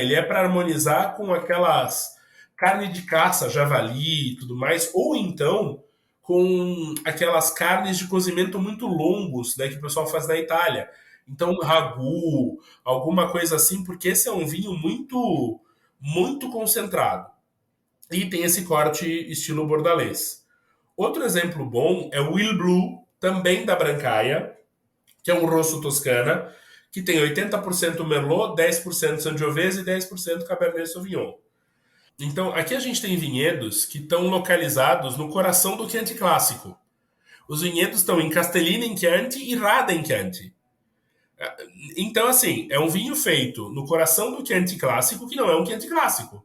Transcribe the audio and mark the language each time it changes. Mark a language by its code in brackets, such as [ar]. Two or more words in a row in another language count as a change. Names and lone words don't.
[pt] Ele é para harmonizar com aquelas carne de caça, javali e tudo mais, ou então com aquelas carnes de cozimento muito longos, né, que o pessoal faz na Itália. Então, ragu, alguma coisa assim, porque esse é um vinho muito, muito concentrado. E tem esse corte estilo bordalês. Outro exemplo bom é o Will Blue, também da Brancaia, que é um rosso toscana, que tem 80% Merlot, 10% Sangiovese e 10% Cabernet Sauvignon. Então, aqui a gente tem vinhedos que estão localizados no coração do Chianti clássico. Os vinhedos estão em Castellina em Chianti e Rada em Chianti. Então, assim, é um vinho feito no coração do Chianti clássico, que não é um Chianti clássico.